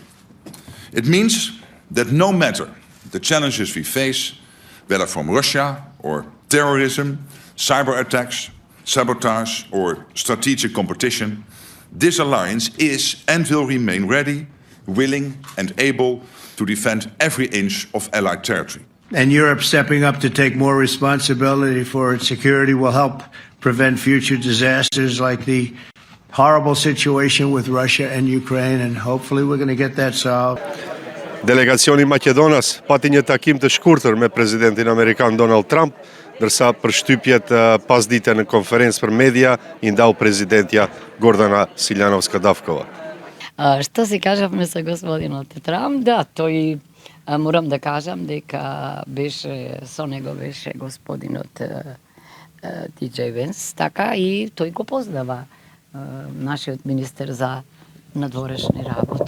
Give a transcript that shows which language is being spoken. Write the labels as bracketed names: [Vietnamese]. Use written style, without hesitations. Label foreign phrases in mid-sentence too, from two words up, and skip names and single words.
[English] It means that no matter the challenges we face, whether from Russia or terrorism, cyber attacks, sabotage or strategic competition, this alliance is and will remain ready, willing and able to defend every inch of Allied territory. And Europe stepping up to take more responsibility for its security will help prevent future disasters like the horrible situation with Russia and Ukraine, and hopefully we're going to get that solved. [Albanian] Delegacioni i Maqedonas pati një takim të shkurtër me presidentin amerikan Donald Trump, ndërsa për shtypjet pasdite në konferencë për media i ndau prezidentja Gordana Siljanovska-Davkova. [Macedonian] Што си кажавме со господинот Трамп, да, тој морам да кажам дека беше со него беше господинот Диџеј Венс, така и тој го познава нашиот министер за надворешни работи.